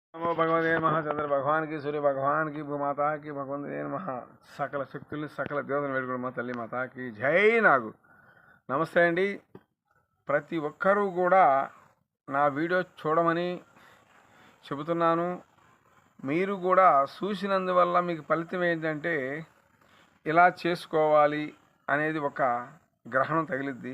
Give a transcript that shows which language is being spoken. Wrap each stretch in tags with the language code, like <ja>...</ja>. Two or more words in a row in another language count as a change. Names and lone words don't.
<hi>नमो भगवते महाचंद्र भगवान की सूर्य भगवान की भूमाता की भगवंते महा</hi> <te>సకల శక్తుల్ని సకల దేవతలను వేడుకున్న మా తల్లి మాతాకి జై. నాకు నమస్తే అండి. ప్రతి ఒక్కరూ కూడా నా వీడియో చూడమని చెబుతున్నాను. మీరు కూడా చూసినందువల్ల మీకు ఫలితం ఏంటంటే ఇలా చేసుకోవాలి అనేది ఒక గ్రహణం తగిలిద్ది.</te>